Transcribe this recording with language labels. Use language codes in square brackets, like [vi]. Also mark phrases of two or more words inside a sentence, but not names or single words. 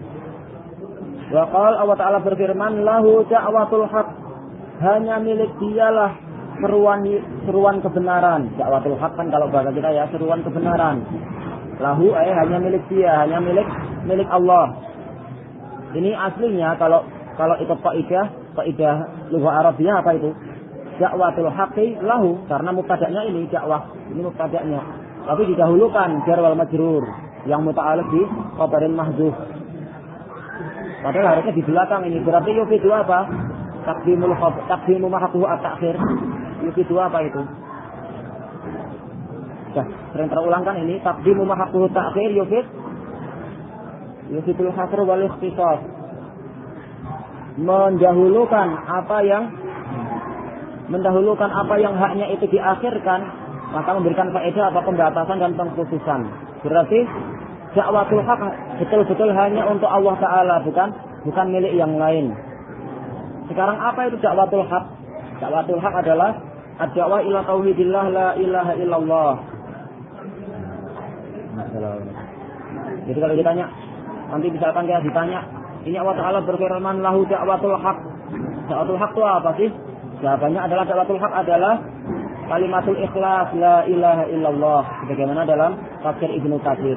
[ar] وقال [id] Allah Ta'ala berfirman, [ar] له دعوة الحق, [id] hanya milik dialah seruan kebenaran. [ar] دعوة الحق [id] kan kalau bahasa kita ya seruan kebenaran. Lahu hanya milik dia, hanya milik Allah. Ini aslinya kalau ikut kaidah [ar] لغة عربية [id] apa itu? [ar] دعوة الحق له, [id] karena mubtada'nya ini dakwah, ini mubtada'nya. Tapi didahulukan [ar] الجار والمجرور. [id] yang muta'alliq di [ar] خبر محذوف. [id] Padahal harusnya di belakang ini. Berarti yufidu apa? [ar] تقديم ما حقه التأخير. [id] Yufidu apa itu? Sudah sering terulang kan ini. [ar] تقديم ما حقه التأخير يفيد الحصر والاختصاص. [id] Mendahulukan apa yang haknya itu diakhirkan, maka memberikan faedah apa pembatasan dan pengkhususan. Berarti [ar] دعوة الحق [id] betul-betul hanya untuk Allah Ta'ala, bukan milik yang lain. Sekarang apa itu [ar] دعوة الحق? دعوة الحق [id] adalah [ar] الدعوة إلى توحيد الله لا إله إلا الله. [id] Jadi kalau ditanya, nanti misalkan kita ditanya, ini Allah Ta'ala berfirman [ar] له دعوة الحق. دعوة الحق [id] itu apa sih? Jawabannya adalah [ar] دعوة الحق [id] adalah [ar] كلمة الإخلاص لا إله إلا الله, [id] sebagaimana dalam tafsir Ibnu Katsir.